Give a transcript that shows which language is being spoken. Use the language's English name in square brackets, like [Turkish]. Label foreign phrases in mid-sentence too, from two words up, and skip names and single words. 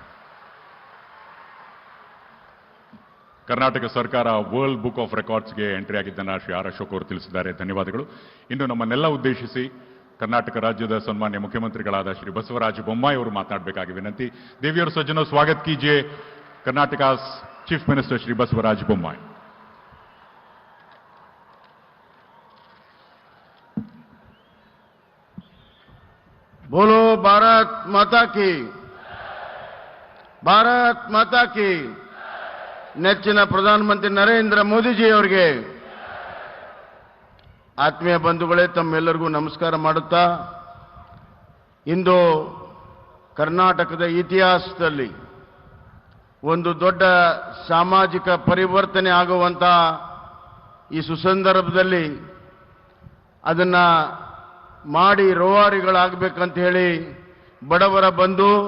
[Kannada] ಕರ್ನಾಟಕ ಸರ್ಕಾರ ವರ್ಲ್ಡ್ ಬುಕ್ ಆಫ್ ರೆಕಾರ್ಡ್ಸ್ಗೆ ಎಂಟ್ರಿ ಆಗಿದ್ದನ್ನು ಶ್ರೀ ಆರ್ ಅಶೋಕ್ ಅವರು ತಿಳಿಸಿದ್ದಾರೆ. ಧನ್ಯವಾದಗಳು. ಇನ್ನು ನಮ್ಮನ್ನೆಲ್ಲ ಉದ್ದೇಶಿಸಿ ಕರ್ನಾಟಕ ರಾಜ್ಯದ ಸನ್ಮಾನ್ಯ ಮುಖ್ಯಮಂತ್ರಿಗಳಾದ ಶ್ರೀ ಬಸವರಾಜ ಬೊಮ್ಮಾಯಿ ಅವರು ಮಾತನಾಡಬೇಕಾಗಿ ವಿನಂತಿ. [Hindi] देवियर सज्जनो स्वागत कीजिए कर्नाटका [English] chief minister [Hindi] श्री बसवराज बोम्माई. बोलो भारत माता की, भारत माता की. [Kannada] ನೆಚ್ಚಿನ ಪ್ರಧಾನಮಂತ್ರಿ ನರೇಂದ್ರ ಮೋದಿಜಿ ಅವರಿಗೆ ಆತ್ಮೀಯ ಬಂಧುಗಳೇ, ತಮ್ಮೆಲ್ಲರಿಗೂ ನಮಸ್ಕಾರ ಮಾಡುತ್ತಾ, ಇಂದು ಕರ್ನಾಟಕದ ಇತಿಹಾಸದಲ್ಲಿ ಒಂದು ದೊಡ್ಡ ಸಾಮಾಜಿಕ ಪರಿವರ್ತನೆ ಆಗುವಂತ ಈ ಸುಸಂದರ್ಭದಲ್ಲಿ ಅದನ್ನ ಮಾಡಿ ರೋವಾರಿಗಳಾಗಬೇಕಂತ ಹೇಳಿ ಬಡವರ ಬಂಧು,